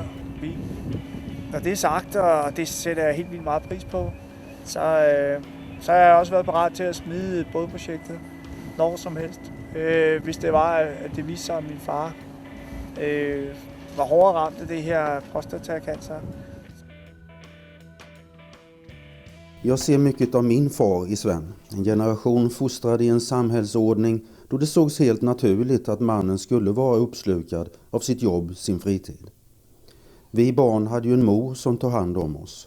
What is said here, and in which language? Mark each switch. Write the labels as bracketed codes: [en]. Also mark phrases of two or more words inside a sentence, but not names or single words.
[da] Når det er sagt, og det sætter jeg helt vildt meget pris på, så har jeg også været parat til at smide bådprojektet når som helst. Hvis det var, at det viste sig, at min far var hårdere ramt af det her prostatacancer. [sv] Jag ser mycket av min far i Sven. En generation fostrad i en samhällsordning då det sågs helt naturligt att mannen skulle vara uppslukad av sitt jobb, sin fritid. Vi barn hade ju en mor som tog hand om oss.